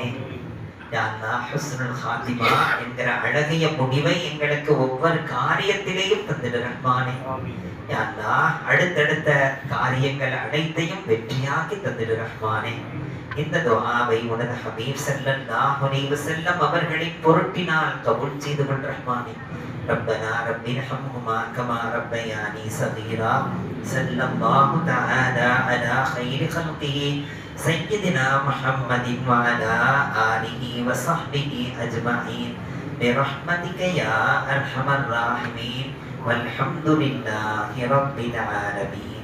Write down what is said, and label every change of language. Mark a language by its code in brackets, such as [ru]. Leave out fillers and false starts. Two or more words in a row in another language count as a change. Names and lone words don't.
[ta] யா அல்லாஹ் [ar] حسن الخاتمة [ta] என்கிற அழகிய முடிவை எங்களுக்கு ஒவ்வொரு காரியத்திலேயும் தந்திடு ரஹ்மானே. யா அல்லாஹ் அடுத்தடுத்த காரியங்கள் அனைத்தையும் வெற்றியாக்கி தந்திடு ரஹ்மானே. இந்த துஆவை உனது ஹபீப் [ar] صلى الله عليه وسلم [ta] அவர்களின் பொருட்டினால் கபூல் செய்து கொள் ரஹ்மானே. [ar] ربنا رب ارحمهما كما ربياني صغيرا صلى الله تعالى على خير خلقه سيدنا محمد وعلى آله وصحبه أجمعين برحمتك يا أرحم الراحمين والحمد لله رب العالمين.